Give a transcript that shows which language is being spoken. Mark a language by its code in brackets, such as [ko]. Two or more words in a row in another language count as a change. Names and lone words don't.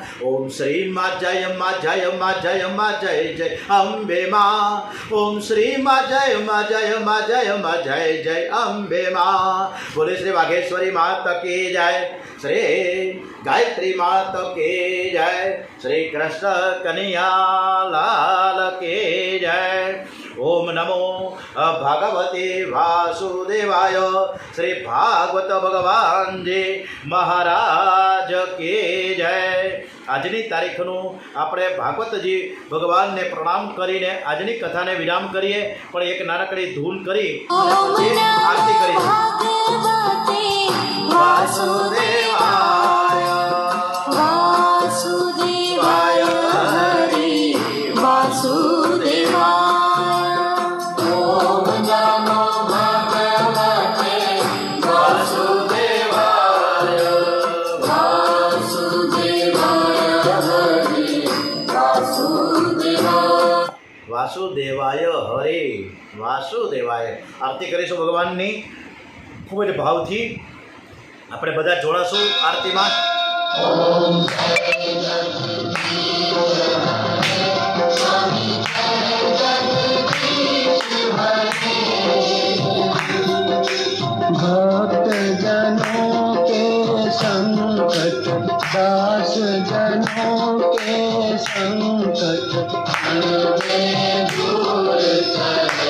[hi] ओम श्री माँ जय माँ जय माँ जय माँ जय जय अम्बे माँ, ओम श्री माँ जय माँ जय माँ जय माँ जय जय अम्बे माँ। बोले श्री वाघेश्वरी मात की जय, श्री गायत्री मात की जय, श्री कृष्ण कन्हैया लाल की जय। [sa] ओम नमो भगवते वासुदेवाय, [hi] श्री भागवत भगवान जी महाराज की जय। [gu] આજની તારીખનું આપણે ભાગવતજી ભગવાનને પ્રણામ કરીને આજની કથાને વિરામ કરીએ, પણ એક નાનકડી ધૂન કરી અને પછી આરતી કરીશું। [sa] भगवते વાસુદેવાય वासुदेवाय हरि वासुदेवाय। ओम नमो भगवते વાસુદેવાય वासुदेवाय हरि वासुदेवाय। वासुदेवाय हरे वासुदेवाय। [gu] આરતી કરીશું ભગવાનની ખૂબ જ ભાવથી। આપણે બધા જોડાશું આરતીમાં। [hi] भक्त जनों के संकट, दास जनों के संकट हरवे दूर करे।